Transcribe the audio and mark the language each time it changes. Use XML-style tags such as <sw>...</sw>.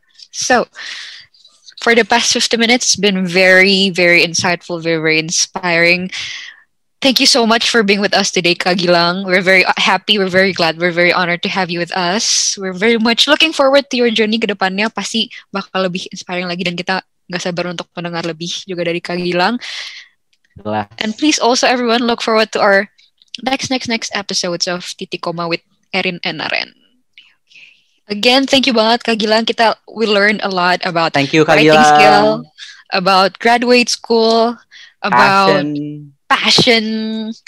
<en>So for the past 50 minutes, it's been very, very insightful, very, very inspiring. Thank you so much for being with us today, Kak Gilang. We're very happy, we're very glad, we're very honored to have you with us. We're very much looking forward to your journey</en> <id>ke depannya. Pasti bakal lebih inspiring lagi, dan kita gak sabar untuk mendengar lebih juga dari Kak Gilang.</id> <en>And please also everyone look forward to our next episodes of Titik Koma with Erin and Naren. Again, thank you banget Kak Gilang. We learned a lot about writing skill, about graduate school, about passion.</en>